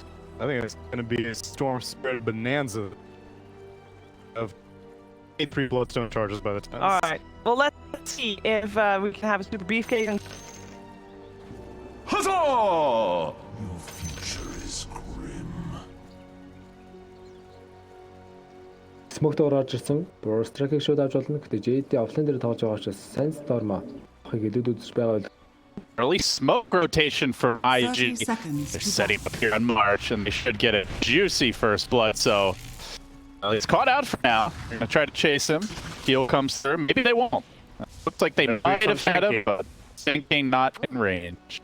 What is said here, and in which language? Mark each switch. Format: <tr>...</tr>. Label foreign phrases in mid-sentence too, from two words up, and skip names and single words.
<en>I think it's gonna be a Storm Spirit bonanza of 3 Bloodstone charges by the time. All right. Well, let's see if we can have a super beefcake. And Huzzah! Your future is grim.</en> <mn>Смогт орж ирсэн.</mn> <en>Burst track</en> <mn>шууд авч болно. Гэтэ JD offline дээр тоглож байгаа учраас Sense Storm ахыг илүүд үзэж байгаа.</mn> <en>Early smoke rotation for 30 IG. seconds They're to setting go. up here on March, and they should get a juicy first blood. So he's caught out for now. They're gonna try to chase him. Heal comes through. Maybe they won't. Looks like they might have had him, but Sinking not in range.</en>